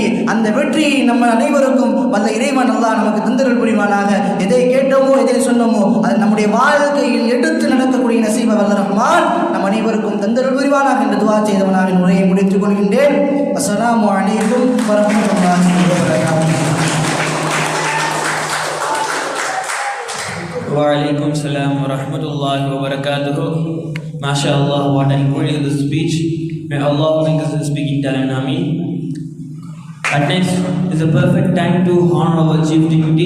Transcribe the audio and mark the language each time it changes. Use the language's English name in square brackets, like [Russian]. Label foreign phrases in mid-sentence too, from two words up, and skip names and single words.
[Tamil] அந்த வெற்றியை நம்ம அனைவருக்கும் வல்ல இறைவன் அல்லாஹ் நமக்கு தந்தருள் புரிவானாக. எதை கேட்டோமோ, எதை சொன்னோமோ, அது நம்முடைய வாழ்க்கையில் எடுத்து நடக்கக்கூடிய நசீப வல்ல ரஹ்மான் நம் அனைவருக்கும் தந்தருள் புரிவானாக என்று துஆ செய்தவனாக உரையை முடித்துக் கொள்கின்றேன். [Arabic] السلام عليكم ورحمة الله وبركاته. وعليكم السلام ورحمة الله وبركاته. [English] MashaAllah, what an incredible speech. May Allah bring us the speaking talent. Ameen. At next is a perfect time to honor our chief dignity.